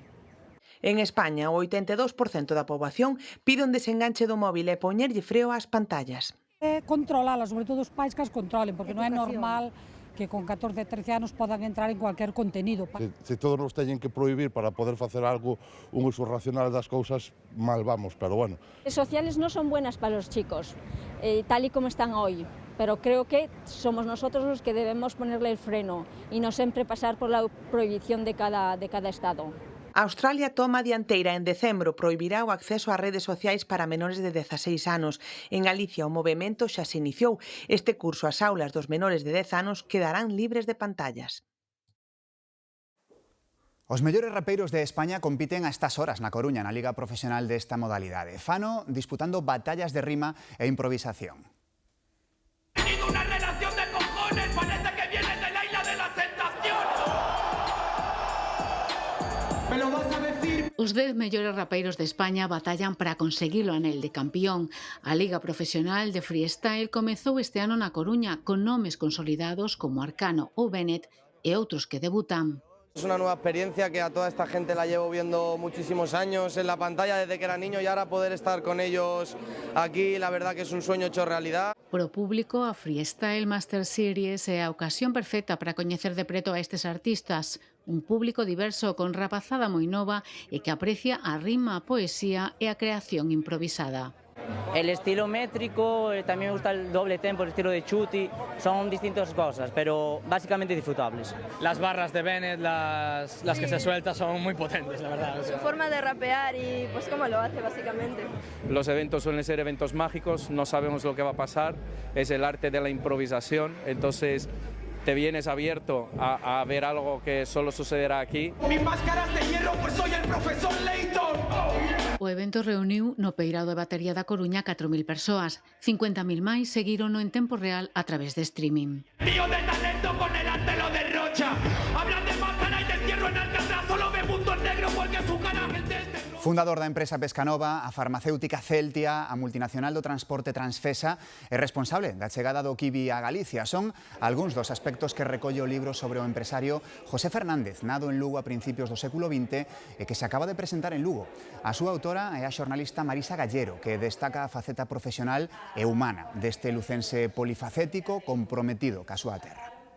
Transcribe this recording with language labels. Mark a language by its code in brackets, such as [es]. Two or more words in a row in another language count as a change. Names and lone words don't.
[gl] En España, o 82% da poboación pide un desenganche do móvil e poñerlle freo ás pantallas. Controlalas, sobre todo os pais que as controlen, porque non é normal que con 14, 13 anos podan entrar en [es] cualquier contenido. [gl] Se todos nos teñen que prohibir para poder facer algo, un uso racional das cousas, [es] mal vamos, pero bueno. Las redes sociales no son buenas para los chicos, tal y como están hoy, pero creo que somos nosotros los que debemos ponerle el freno y no siempre pasar por la prohibición de cada estado. [gl] Australia toma a dianteira. En decembro prohibirá o acceso ás redes sociais para menores de 16 anos. En Galicia o movemento xa se iniciou. Este curso as aulas dos menores de 10 anos quedarán libres de pantallas. Os mellores rapeiros de España compiten a estas horas na Coruña, na Liga Profesional desta modalidade. Fano disputando batallas de rima e improvisación. [es] ¡Una relación de cojones! ¡Parece que viene de la isla de las tentaciones! ¿Me lo vas a decir? [gl] Os 10 mellores rapeiros de España batallan para conseguir o anel de campeón. A Liga Profesional de Freestyle comezou este ano na Coruña con nomes consolidados como Arcano ou Bennett e outros que debutan. [es] Es una nueva experiencia que a toda esta gente la llevo viendo muchísimos años en la pantalla desde que era niño y ahora poder estar con ellos aquí, la verdad que es un sueño hecho realidad. [gl] Pro público, a Freestyle Master Series é a ocasión perfecta para coñecer de preto a estes artistas. Un público diverso con rapazada moi nova e que aprecia a rima, a poesía e a creación improvisada. [es] El estilo métrico, también me gusta el doble tempo, el estilo de chuti, son distintas cosas, pero básicamente disfrutables. Las barras de Bennett, las que se sueltan son muy potentes, la verdad. Su forma de rapear y pues cómo lo hace básicamente. Los eventos suelen ser eventos mágicos, no sabemos lo que va a pasar, es el arte de la improvisación, entonces te vienes abierto a ver algo que solo sucederá aquí. ¡Mis máscaras de hierro, pues soy el profesor Layton! [gl] O evento reuniu no Peirao de Batería da Coruña 4.000 persoas. 50.000 máis seguirono en tempo real a través de streaming. [es] Tío de talento con el arte lo derrocha. Hablan de máscara y de encierro en Alcatraz, solo ve puntos negros porque su cara es de este. [gl] Fundador da empresa Pescanova, a farmacéutica Celtia, a multinacional do transporte Transfesa e responsable da chegada do kiwi a Galicia. Son algúns dos aspectos que recolle o libro sobre o empresario José Fernández, nado en Lugo a principios do século XX e que se acaba de presentar en Lugo. A súa autora é a xornalista Marisa Gallero, que destaca a faceta profesional e humana deste lucense polifacético comprometido ca súa terra.